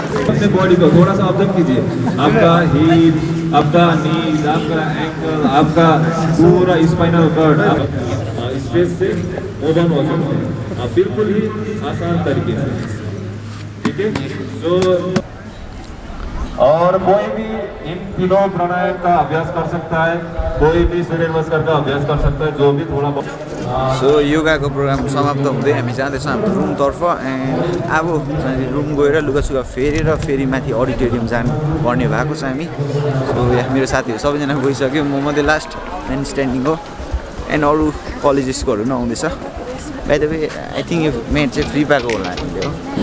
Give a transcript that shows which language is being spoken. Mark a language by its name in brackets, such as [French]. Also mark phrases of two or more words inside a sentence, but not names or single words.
[Hindi] अपने बॉडी को थोड़ा सा ऑब्जर्व कीजिए. आपका हिप, आपका नीज, आपका एंकल, आपका पूरा [English] spinal cord [Hindi] स्ट्रेस से ओपन हो सकते हैं बिल्कुल ही आसान तरीके से. ठीक है. तो और कोई भी इन तीनों प्राणायाम का अभ्यास कर सकता है, कोई भी सूर्य नमस्कार का अभ्यास कर सकता है, जो भी थोड़ा बहुत. [Nepali] सो योगाको प्रोग्राम समाप्त हुँदै हामी जाँदैछौँ हाम्रो रुमतर्फ. एन्ड अब रुम गएर लुगासुगा फेरेर फेरि माथि अडिटोरियम जानुपर्ने भएको छ हामी. सो यहाँ मेरो साथीहरू सबैजना गइसक्यो, म मात्रै [English] last man standing [Nepali] हो. एन्ड अरू कलेजेसकोहरू पनि आउँदैछ. [English] by the way I think [Nepali] यो म्याट चाहिँ फ्री पाएको होला हामीले हो.